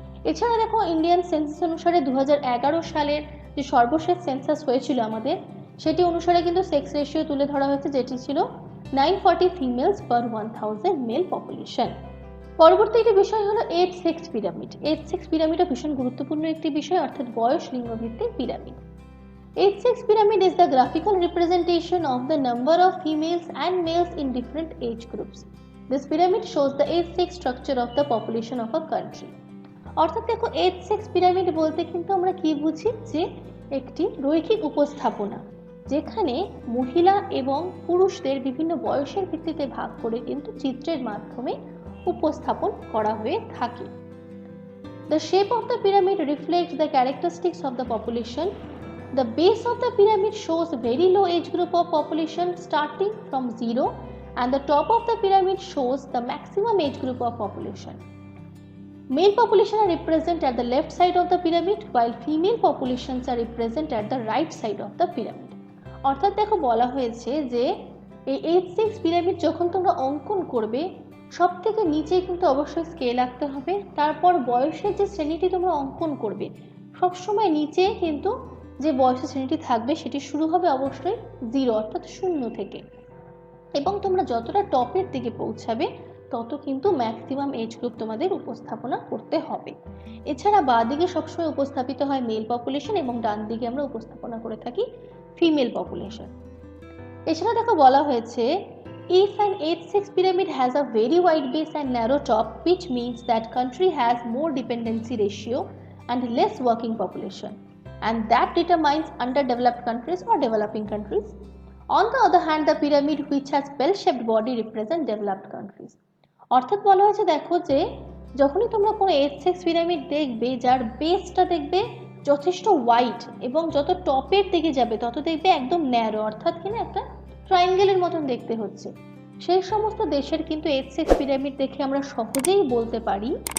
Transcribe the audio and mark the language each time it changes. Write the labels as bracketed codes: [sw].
[bn] এছাড়া দেখো Indian census অনুসারে 2011 সালের যে সর্বশেষ সেন্সাস হয়েছিল আমাদের, সেটি অনুসারে কিন্তু সেক্স রেশিও তুলে ধরা হয়েছে, যেটি ছিল 940 ফিমেলস পার 1000 মেল পপুলেশন। পরবর্তী একটি বিষয় হলো age sex pyramid. Age sex পিরামিডও ভীষণ গুরুত্বপূর্ণ একটি বিষয়, অর্থাৎ বয়স লিঙ্গ ভিত্তিক pyramid. [en] Age sex pyramid is the graphical representation of the number of females and males in different age groups. This pyramid shows the age sex structure of the population of a country. [bn] অর্থাৎ দেখো age sex pyramid বলতে কিন্তু আমরা কি বুঝি, যে একটি রৈখিক উপস্থাপনা যেখানে মহিলা এবং পুরুষদের বিভিন্ন বয়সের ভিত্তিতে ভাগ করে কিন্তু চিত্রের মাধ্যমে উপস্থাপন করা হয়ে থাকে। [en] The shape of the pyramid reflects the characteristics of the population. The base of the pyramid shows very low age group of population starting from 0, and the top of the pyramid shows the maximum age group of population. Male population are represented at the left side of the pyramid while female populations are represented at the right side of the pyramid. [bn] অর্থাৎ দেখো বলা হয়েছে যে এই H6 pyramid যখন তোমরা অঙ্কন করবে সব থেকে নিচে কিন্তু অবশ্যই স্কেল আঁকতে হবে, তারপর বয়সের যে শ্রেণীটি তোমরা অঙ্কন করবে সবসময় নিচে কিন্তু যে বয়সের শ্রেণীটি থাকবে সেটি শুরু হবে অবশ্যই 0 অর্থাৎ 0 থেকে, এবং তোমরা যতটা টপের দিকে পৌঁছাবে তত কিন্তু ম্যাক্সিমাম এজ গ্রুপ তোমাদের উপস্থাপনা করতে হবে। এছাড়া বাঁ দিকে সবসময় উপস্থাপিত হয় মেল পপুলেশন এবং ডান দিকে আমরা উপস্থাপনা করে থাকি ফিমেল পপুলেশন। এছাড়া দেখো বলা হয়েছে [en] if an H6 pyramid has a very wide base and narrow top, which means that country has more dependency ratio and less working population, and that determines underdeveloped countries or developing countries. On the other hand, the pyramid which has bell-shaped body represent developed countries. [bn] অর্থাৎ বলা হয়েছে দেখো যে যখনই তোমরা কোনো H6 pyramid দেখবে যার বেসটা দেখবে যথেষ্ট ওয়াইড এবং যত টপের দিকে যাবে তত দেখবে একদম ন্যারো, অর্থাৎ কিনা একটা ট্রায়াঙ্গেলের মতন দেখতে হচ্ছে, সেই সমস্ত দেশের কিন্তু H6 পিরামিড দেখে আমরা সহজেই বলতে পারি